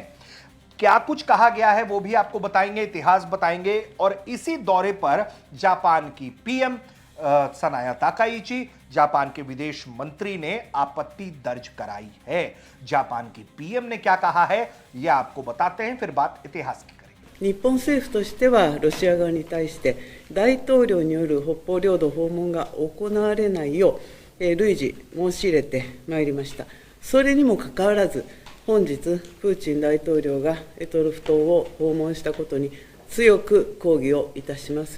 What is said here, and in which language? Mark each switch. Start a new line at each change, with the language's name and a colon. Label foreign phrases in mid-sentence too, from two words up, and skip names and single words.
Hindi: क्या कुछ कहा गया है वो भी आपको बताएंगे, इतिहास बताएंगे। और इसी दौरे पर जापान की पीएम सनाया ताकाइची, जापान के विदेश मंत्री ने आपत्ति दर्ज कराई है। जापान की पीएम ने क्या कहा है यह आपको बताते हैं, फिर बात इतिहास की करेंगे।
Japanese: 日本政府としてはロシア側に対して大統領による北方領土訪問が行われないよう累次申し入れてまいりました。それにもかかわらず本日プーチン大統領が択捉島を訪問したことに強く抗議をいたします。